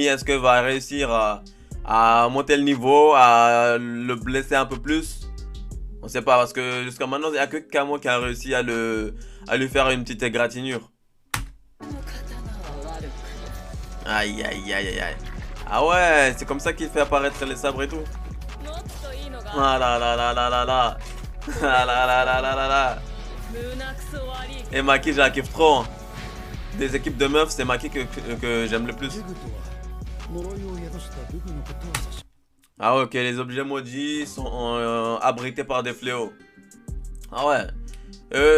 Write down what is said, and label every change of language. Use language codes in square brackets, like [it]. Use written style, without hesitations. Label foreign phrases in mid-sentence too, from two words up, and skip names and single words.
[fr] Est-ce qu'elle va réussir à monter le niveau, à le blesser un peu plus? On sait pas, parce que jusqu'à maintenant, il n'y a que Kamo qui a réussi à lui faire une petite égratignure. Aïe, aïe, aïe, aïe, aïe. Ah ouais, c'est comme ça qu'il fait apparaître les sabres et tout. Ah là là là là là là. Ah là là là là là là. Et Maki, je la kiffe trop. Des équipes de meufs, c'est Maki que j'aime le plus. Ah ok, les objets maudits sont abrités par des fléaux. Ah ouais.